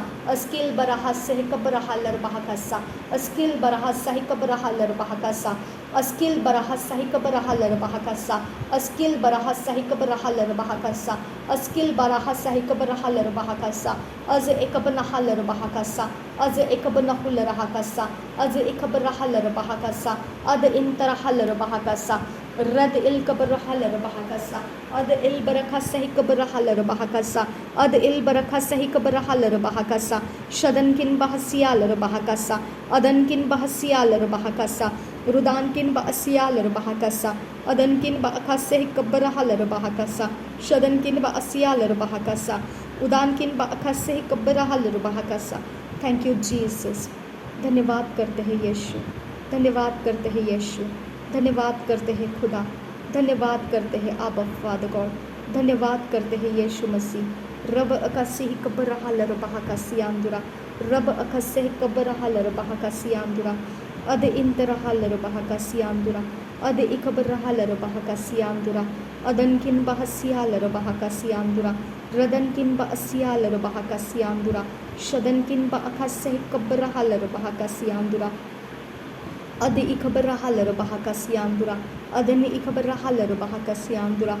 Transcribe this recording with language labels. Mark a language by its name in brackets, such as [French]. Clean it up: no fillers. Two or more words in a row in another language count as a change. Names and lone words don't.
[English] Askil barahase kabarahalar bahakasa. Askil barahasa kabarahalar bahakasa. Askil barahasa kabarahalar bahakasa. Askil barahasa kabarahalar bahakasa. Askil barahasa kabarahalar bahakasa. Az ekabanahalar bahakasa. Az ekabanahular hakasa. Az ekabarahalar bahakasa. Ad intarahalar bahakasa. Rad il kabarahalar bahakasa. Ad il barakasa kabarahalar bahakasa. Ad il barakasa kabarahalar bahakasa. Shadankin bahasiyalar bahakasa. Adankin bahasiyalar bahakasa. Rudankin baasiyalar bahakasa. Adankin baakase kabarahalar bahakasa. Shadankin baasiyalar bahakasa. Udankin baakase kabarahalar bahakasa. Thank you Jesus. [Hindi] धन्यवाद करते हैं यीशु. धन्यवाद करते हैं यीशु. धन्यवाद करते हैं खुदा. धन्यवाद करते हैं आबा [English] Father God. [Hindi] धन्यवाद करते हैं यीशु मसीह. रब अकसे कबरहालर bahakasiandura. रब अकसे कबरहालर bahakasiandura. Ad interahalar bahakasiandura. Ad ikabarahalar bahakasiandura. Adankin bahasiyalar bahakasiandura. Radankin baasiyalar bahakasiandura. Shadankin baakase kabarahalar bahakasiandura. Adi ikabarahalar bahakasiandura. Adani ikabarahalar bahakasiandura.